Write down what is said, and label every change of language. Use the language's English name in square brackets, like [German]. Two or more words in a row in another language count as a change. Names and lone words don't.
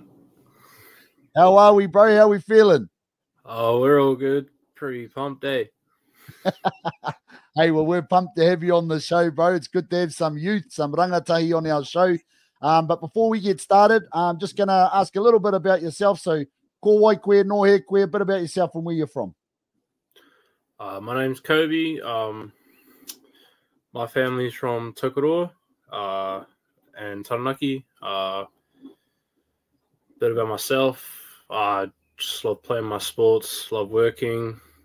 [English] How are we, bro? How are we feeling? Oh, we're all good. Pretty pumped, eh? Hey, well, we're pumped to have you on the show, bro. It's good to have some youth, some rangatahi on our show. But before we get started, I'm just going to ask a little bit about yourself. So, [Māori] ko wai koe, no he koe, [English] a bit about yourself and where you're from. My name's Kauby. My family's from Tokoroa and Taranaki. Bit about myself. I just love playing my sports, love working.